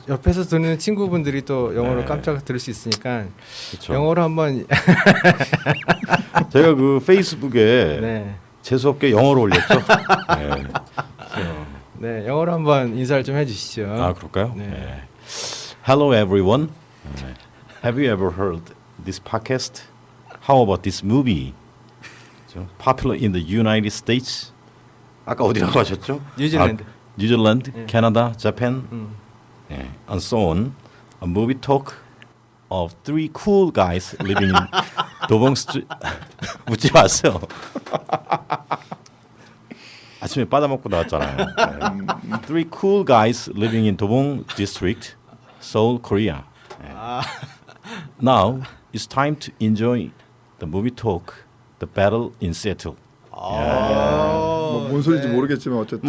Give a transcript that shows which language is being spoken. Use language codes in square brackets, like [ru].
[ko] 옆에서 듣는 친구분들이 또 영어로 네. 깜짝 들을 수 있으니까 그렇죠. 영어로 한번 제가 그 페이스북에 네. 재수없게 영어로 올렸죠. 네. 네, 영어로 한번 인사를 좀 해주시죠. 그럴까요? 네. [en] 네. Hello everyone. Have you ever heard this podcast? How about this movie? Popular in the United States. [ko] 아까 어디라고 하셨죠? 뉴질랜드. 뉴질랜드, 네. [en] 캐나다, 자pan, and so on. A movie talk of three cool guys living in 도봉 스트리트. [ko] 웃지 마세요. 아침에 빠다먹고 나왔잖아요. [en] Three cool guys living in 도봉 district, Seoul, Korea. Now it's time to enjoy the movie talk, the battle in Seattle. [ko] 뭔 소리인지 모르겠지만 어쨌든.